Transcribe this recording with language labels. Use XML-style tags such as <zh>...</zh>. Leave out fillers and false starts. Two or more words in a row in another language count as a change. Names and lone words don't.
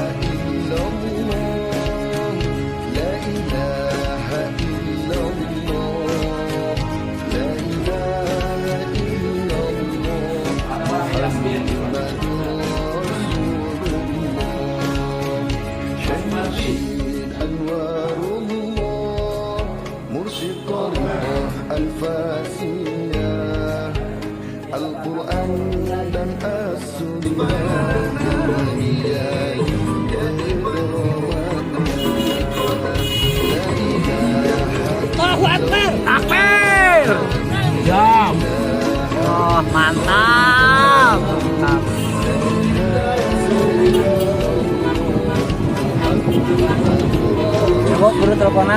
<ar>إلا الله، لا إله إلا الله، لا إله إلا الله، محمد Rasulullah,</ar> <id>Syamsul anwarullah, mursyid tariqah al-fasiyah, Al-Quran dan As-Sunnah.</id> <ar>الله أكبر.</ar> <id>Takbir. Jam. Oh, mantap. Ya, Bu, buru teleponan.</id>